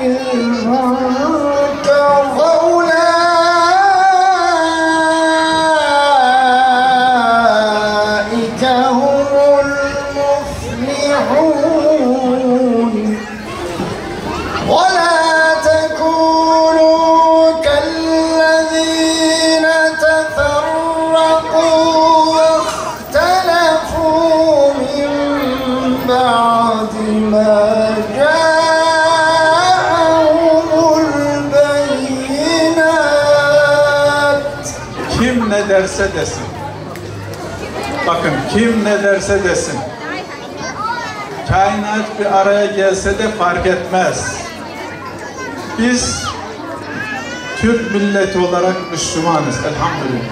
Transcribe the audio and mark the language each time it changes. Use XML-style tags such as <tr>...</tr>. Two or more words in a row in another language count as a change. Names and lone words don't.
<ar>المنكر فأولئك هم المفلحون ولا تكونوا كالذين تفرقوا واختلفوا من بعد ما جاءهم البينات.</ar> <tr>Kim ne derse desin. Bakın kim ne derse desin. Kainat bir araya gelse de fark etmez. Biz Türk milleti olarak Müslümanız elhamdülillah.</tr>